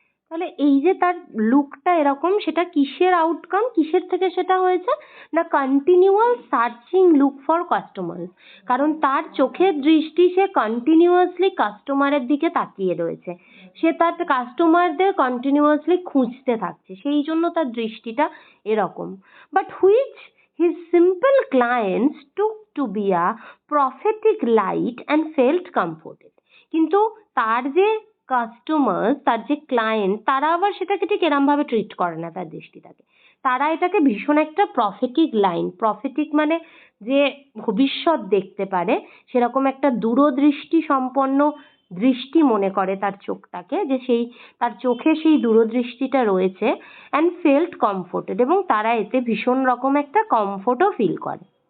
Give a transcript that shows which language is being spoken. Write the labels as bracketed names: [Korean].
[Bangla] তাহলে এই যে তার লুকটা এরকম, সেটা কিসের আউটকাম, কিসের থেকে সেটা হয়েছে না, [English] continual searching look for customer, [Bangla] কারণ তার চোখের দৃষ্টি, সে কন্টিনিউয়াসলি কাস্টমারের দিকে তাকিয়ে রয়েছে, সে তার কাস্টমারদের কন্টিনিউয়াসলি খুঁজতে থাকছে, সেই জন্য তার দৃষ্টিটা এরকম। [English] But which his simple clients took to be a prophetic light and felt comforted. [Bangla] কিন্তু তার যে কাস্টমার, তার যে ক্লায়েন্ট, তারা আবার সেটাকে ঠিক এরম ভাবে ট্রিট করে না তার দৃষ্টিটাকে, তারা এটাকে ভীষণ একটা প্রফেটিক মানে যে ভবিষ্যৎ দেখতে পারে সেরকম একটা দূরদৃষ্টি সম্পন্ন দৃষ্টি মনে করে তার চোখটাকে, যে সেই তার চোখে সেই দূরদৃষ্টিটা রয়েছে, [English] and felt comforted, [Bangla] এবং তারা এতে ভীষণ রকম একটা কমফোর্টও ফিল করে।